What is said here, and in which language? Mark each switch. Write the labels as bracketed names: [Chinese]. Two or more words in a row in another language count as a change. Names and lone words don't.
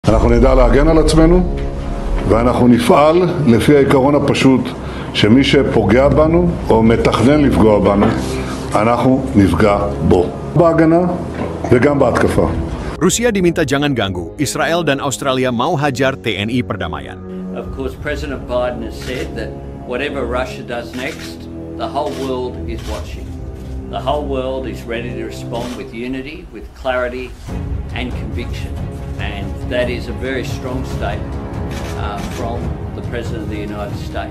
[Hebrew] אנחנו נדע להגן על עצמנו ואנחנו נפעל לפי העיקרון הפשוט שמי שפוגע בנו או מתכנן לפגוע בנו, אנחנו נפגע בו. בהגנה וגם בהתקפה. [Indonesian] Rusia diminta jangan ganggu, Israel dan Australia mau hajar TNI perdamaian. [English] Of course, President Biden has said that whatever Russia does next, the whole world is watching. The whole world is ready to respond with unity, with clarity and conviction. And that is a very strong statement from the President of the United States.